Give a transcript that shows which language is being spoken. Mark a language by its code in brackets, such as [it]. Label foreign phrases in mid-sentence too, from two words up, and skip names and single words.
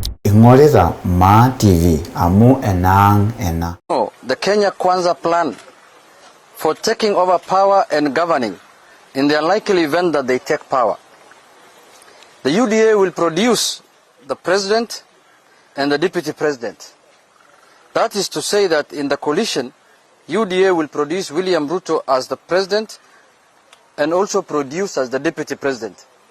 [mas] Ingoreza Ma TV amu enang ena. [en] The Kenya Kwanza plan for taking over power and governing in the unlikely event that they take power. The UDA will produce the president and the deputy president. That is to say that in the coalition, UDA will produce William Ruto as the president and also produce as the deputy president.